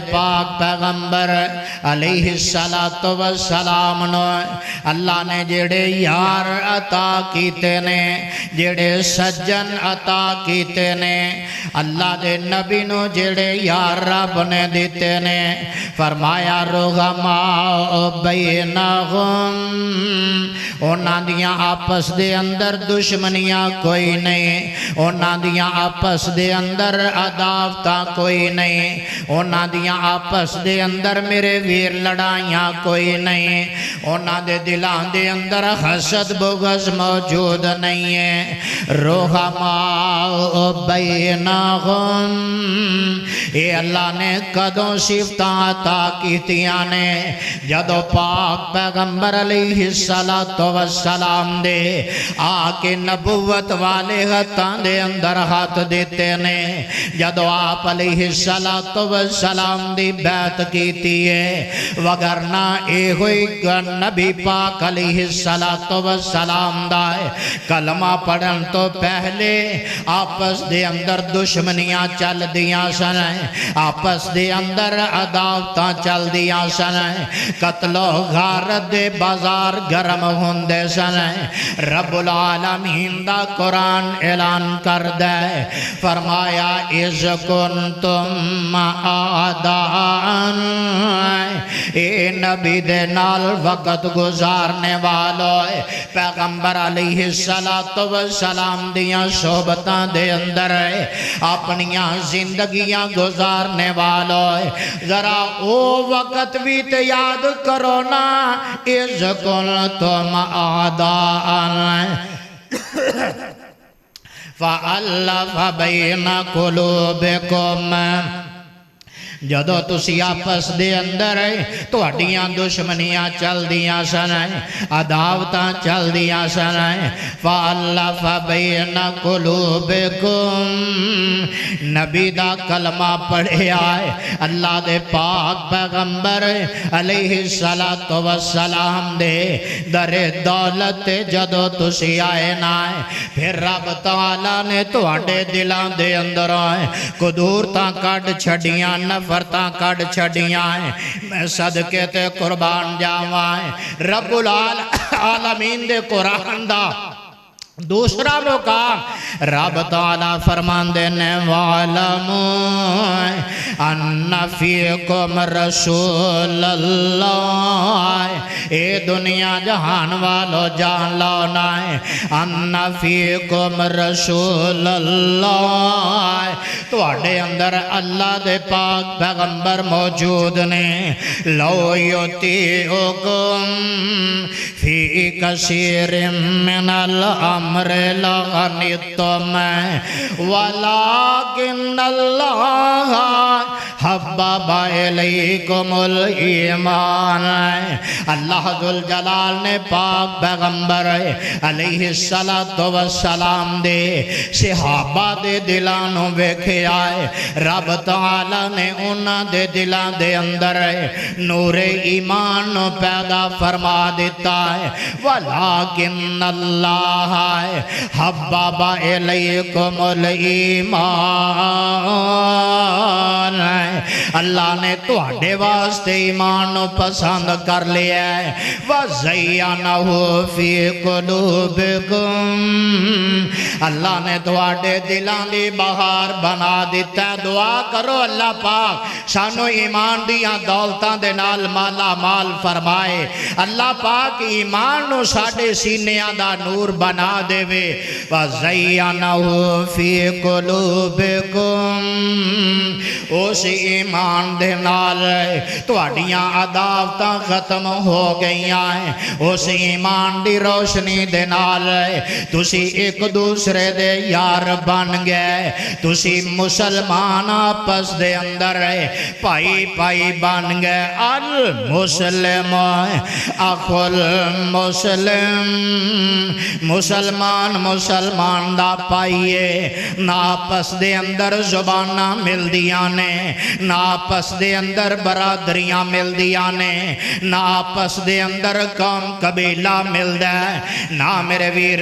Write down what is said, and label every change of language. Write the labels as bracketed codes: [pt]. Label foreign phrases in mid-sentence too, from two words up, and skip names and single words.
[pa] پاک پیغمبر [ar] علیہ السلام [pa] نو اللہ نے جڑے یار عطا کیتے نے جڑے سجن عطا کیتے نے اللہ دے نبی نو جڑے یار رب نے دیتے نے فرمایا [ar] رحماء بینہم [pa] انہاں دیاں آپس دے اندر دشمنیاں کوئی نہیں انہاں دیاں آپس دے اندر عداوتاں کوئی نہیں انہاں دیاں آپس دے اندر میرے ویر لڑائیاں کوئی نہیں انہاں دے دلان دے اندر حسد بغض موجود نہیں ہے [ar] رحماء بینہم [pa] اے اللہ نے کدوں صفتاں عطا کیتیاں نے جدو پاک پیغمبر [ar] علیہ السلام [pa] دے آکے نبوت والے ہتھاں دے اندر ہاتھ دیتے نے جدو آپ [ar] علیہ والسلام [pa] دی بیعت کیتی ہے، وگرنہ اے ہوئی نبی پاک [ar] علیہ السلام [pa] دا ہے کلمہ پڑھن تو پہلے آپس دے اندر دشمنیاں چل دیاں سن، آپس دے اندر عداوتاں چل دیاں سن، قتل و غارت دے بازار گرم ہوندے سن۔ رب العالمین دا قرآن اعلان کر دے، فرمایا [ar] اِذْ كُنْتُمْ أَعْدَاءً، [pa] اے نبی دے نال وقت گزارنے والو، پیغمبر [ar] علیہ السلام [pa] دیاں صحبتاں دے اندر اپنیاں زندگیاں گزارنے والو، ذرا او وقت بھی تے یاد کرو نا، [ar] اِذْ كُنْتُمْ أَعْدَاءً فَأَلَّفَ بَيْنَ قُلُوبِكُمْ، [pa] جدو تسی آپس دے اندر تہاڈیاں دشمنیاں چل دیاں سن، عداوتاں چل دیاں سن، [ar] فَأَلَّفَ بَيْنَ قُلُوبِكُمْ، [pa] نبی دا کلمہ پڑھیا ہے، اللہ دے پاک پیغمبر [ar] علیہ السلام [pa] دے در دولت جدو تسی آئے نہ، پھر رب تعالیٰ نے تہاڈے دلاں دے اندر قدورتاں کڈ چھڈیاں، نفرتاں کڈ چھڈیاں، میں صدقے تے قربان جاواں۔ رب العالمین دے قرآن دا دوسرا مقام رب تعالیٰ فرماندے نے، [ar] وَعْلَمُوا أَنَّ فِيكُمْ رَسُولَ اللَّهِ، [pa] اے دنیا جہان والو جان لاؤنا ہے، [ar] أَنَّ فِيكُمْ رَسُولَ اللَّهِ، [pa] تو اڈے اندر اللہ دے پاک پیغمبر موجود نے، [ar] لَوْ يُطِيعُكُمْ فِي كَثِيرٍ مِّنَ الْأَمْرِ لَغَنِتُّمْ وَلَكِنَّ اللَّهَ حَبَّبَ إِلَيْكُمُ الْإِيمَانَ، [pa] اللہ ذوالجلال نے پاک پیغمبر [ar] علیہ السلام [pa] دے صحابہ دے دلانوں ویکھے آئے، رب تعالیٰ نے انہاں دے دلان دے اندر نور ایمان پیدا فرما دیتا ہے، [ar] وَلَكِنَّ اللَّهَ حَبَّبَ إِلَيْكُمُ الْإِيمَانَ، [pa] اللہ نے تہاڈے واسطے ایمان پسند کر لیا ہے، [ar] وَزَيَّنَهُ فِي قُلُوبِكُمْ، [pa] اللہ نے تہاڈے دلاں دی بہار بنا دیتا ہے۔ دعا کرو اللہ پاک سانو ایمان دیاں دولتاں دے نال مالا مال فرمائے، اللہ پاک ایمان نو ساڈے سینیاں دا نور بنا دے وے، [ar] وَزَيَّنَهُ فِي قُلُوبِكُمْ، [pa] اس ایمان دے نال تہاڈیاں عداوتاں ختم ہو گئیاں ہیں، اس ایمان دی روشنی دے نال تسی ایک دوسرے دے یار بن گئے، تسی مسلمان آپس دے اندر پائی پائی بن گئے، [ar] المسلم اخو المسلم، [pa] مسلمان دا پائیے، نہ آپس دے اندر زباناں مل دیاں نے، نہ آپس دے اندر برادریاں مل دیاں نے، نہ آپس دے اندر قوم قبیلہ مل دے، نہ میرے ویر